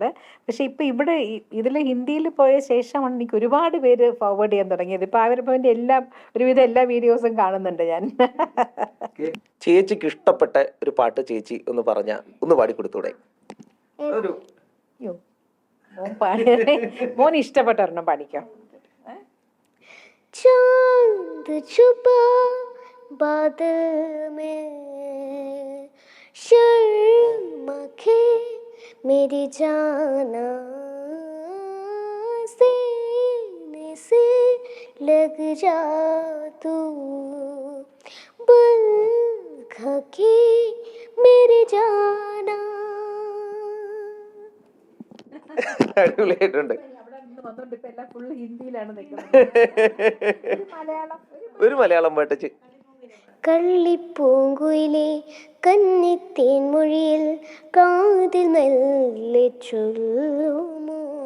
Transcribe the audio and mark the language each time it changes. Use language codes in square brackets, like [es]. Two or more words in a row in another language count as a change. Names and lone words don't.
[ml] പക്ഷെ ഇപ്പം ഇവിടെ ഇതിൽ ഹിന്ദിയിൽ പോയ ശേഷമാണ് എനിക്ക് ഒരുപാട് പേര് ഫോർവേഡ് ചെയ്യാൻ തുടങ്ങിയത്. ഇപ്പം ആവിർഭവൻ്റെ ഒരുവിധം എല്ലാ വീഡിയോസും കാണുന്നുണ്ട് ഞാൻ. ചേച്ചിക്ക് ഇഷ്ടപ്പെട്ട ഒരു പാട്ട് ചേച്ചി ഒന്ന് പാടിക്കൊടുത്തൂടെ? മോൻ ഇഷ്ടപ്പെട്ട ഒരെണ്ണം പാടിക്കാം. [hi] चांद छुपा बादल में शर्मा के मेरी जाना सीने से लग जा तू बल के मेरी जाना. [ml] അടിപൊളിയായിട്ടുണ്ട്. ഒരു മലയാളം പാട്ട്. കള്ളിപ്പൂങ്കുയിലെ കന്നിത്തേൻ മൊഴിയിൽ കാതിൽ മെല്ലെ ചൊല്ലുമോ